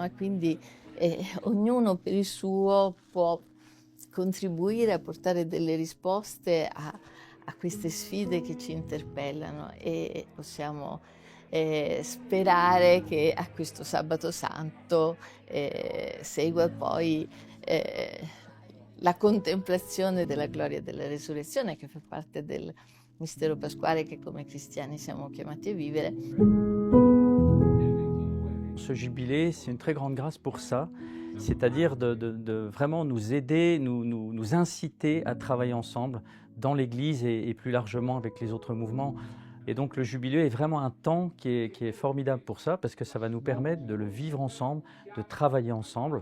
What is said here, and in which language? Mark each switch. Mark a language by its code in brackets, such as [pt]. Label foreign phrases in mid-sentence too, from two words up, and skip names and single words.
[it] E quindi ognuno per il suo può contribuire a portare delle risposte a queste sfide che ci interpellano, e possiamo sperare che a questo sabato santo segua poi la contemplazione della gloria della resurrezione, che fa parte del mistero pasquale che come cristiani siamo chiamati a vivere. [fr] Ce jubilé, c'est une très grande grâce pour ça, c'est-à-dire de vraiment nous aider, nous inciter à travailler ensemble dans l'Église et plus largement avec les autres mouvements. Et donc le jubilé est vraiment un temps qui est formidable pour ça, parce que ça va nous permettre de le vivre ensemble, de travailler ensemble.